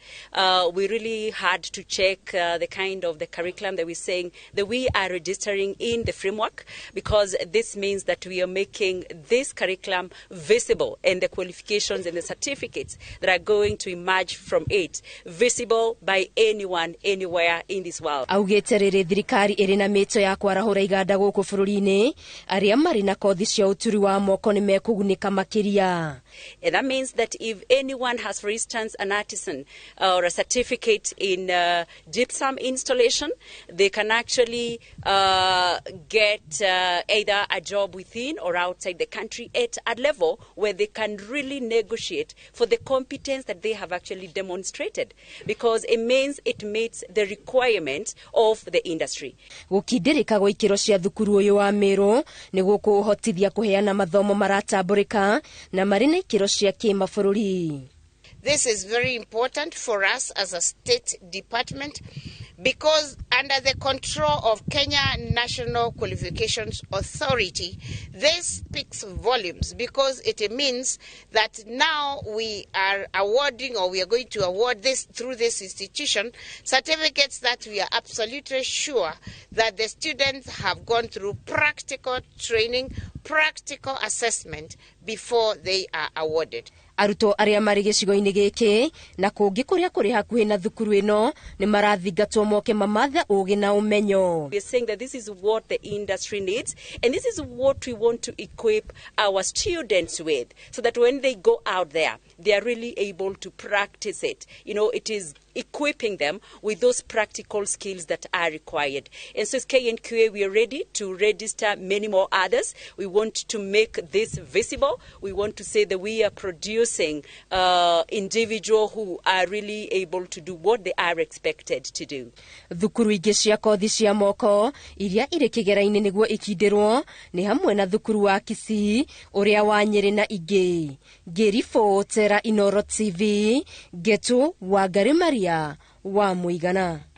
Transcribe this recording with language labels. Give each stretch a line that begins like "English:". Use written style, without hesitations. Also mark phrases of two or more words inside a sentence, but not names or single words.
English: We really had to check the kind of the curriculum that we're saying that we are registering in the framework, because this means that we are making this curriculum visible and the qualifications and the certificates that are going to emerge from it visible by anyone, anywhere in this world.
Kikuyu: Augĩte rĩrĩ thirikari ĩrĩ na mĩto ya kwarahũra iganda gũkũ bũrũri-inĩ, arĩa marĩ na kothi cia ũturi wa moko nĩ mekũgunĩka makĩria.
English: And that means that if anyone has, for instance, an artisan or a certificate in gypsum installation, they can actually get either a job within or outside the country at a level where they can really negotiate for the competence that they have actually demonstrated, because it means it meets the requirements of the industry.
Kikuyu: Gũkindĩrĩka gwa ikĩro cia thukuru ũyũ wa Meru nĩ gũkũhotithia kũheana mathomo maratambũrĩka na marĩ na ikĩro cia kĩmabũrũri.
English: This is very important for us as a state department, because under the control of Kenya National Qualifications Authority, this speaks volumes, because it means that now we are awarding, or we are going to award this through this institution, certificates that we are absolutely sure that the students have gone through practical training, practical assessment before they are awarded.
Kikuyu: Arutwo arĩa marĩ gĩcigo-inĩ gĩkĩ na kũngĩ kũrĩa kũrĩ hakuhĩ na thukuru ĩno nĩ marathingatwo moke mamathe ũgĩ na ũmenyo.
English: We are saying that this is what the industry needs, and this is what we want to equip our students with, so that when they go out there, they are really able to practice it. You know, it is equipping them with those practical skills that are required. And so as KNQA, we are ready to register many more others. We want to make this visible. We want to say that we are producing individuals who are really able to do what they are expected to do.
Kikuyu: Thukuru ingĩ cia kothi cia moko iria irĩ kĩgera-inĩ nĩguo ikindĩrwo nĩ hamwe na thukuru wa Kisii, ũrĩa wa Nyeri na ingĩ. Ngĩribotera Inooro TV, Getu Wangari Maria wa Mũigana.